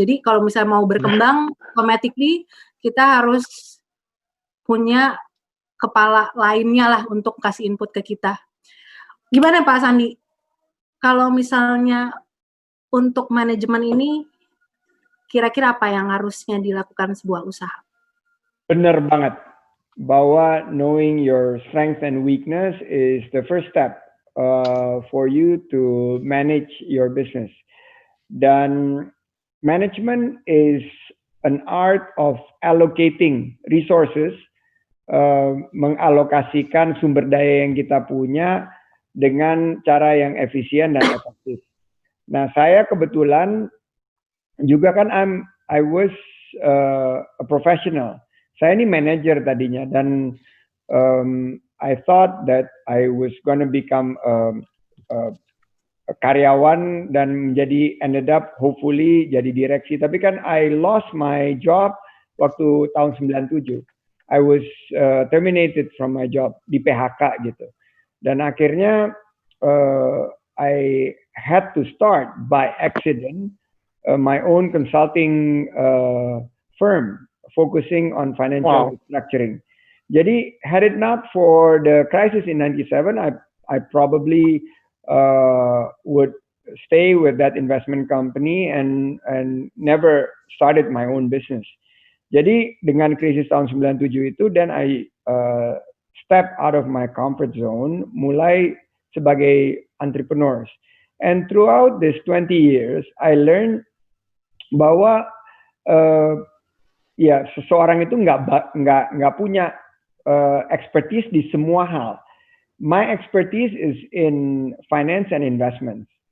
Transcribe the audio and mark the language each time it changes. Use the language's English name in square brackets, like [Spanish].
[Indonesian] Jadi kalau misalnya mau berkembang, automatically kita harus punya kepala lainnya lah untuk kasih input ke kita. Gimana Pak Sandi? Kalau misalnya untuk manajemen ini, kira-kira apa yang harusnya dilakukan sebuah usaha? Benar banget. Bahwa [English] knowing your strength and weakness is the first step for you to manage your business. [Indonesian] Dan [English] management is an art of allocating resources, [Indonesian] mengalokasikan sumber daya yang kita punya dengan cara yang efisien dan efektif. Nah, saya kebetulan juga kan [English] I was a professional. [Indonesian] Saya ini manager tadinya, [English] dan I thought that I was gonna become a karyawan dan ended up hopefully [Indonesian] jadi direksi. Tapi kan [English] I lost my job [Indonesian] waktu tahun 97. [English] I was terminated from my job, [Indonesian] di PHK gitu. [English] Dan akhirnya I had to start by accident my own consulting firm, focusing on financial restructuring. [Indonesian] Jadi, [English] had it not for the crisis in '97, I probably would stay with that investment company and never started my own business. [Indonesian] Jadi, dengan krisis tahun 97 itu, [English] then I step out of my comfort zone, [Indonesian] mulai sebagai entrepreneurs. [English] And throughout this 20 years, I learned [Indonesian] bahwa ya seseorang itu nggak punya expertise di semua hal. [English] My expertise is in finance and investments.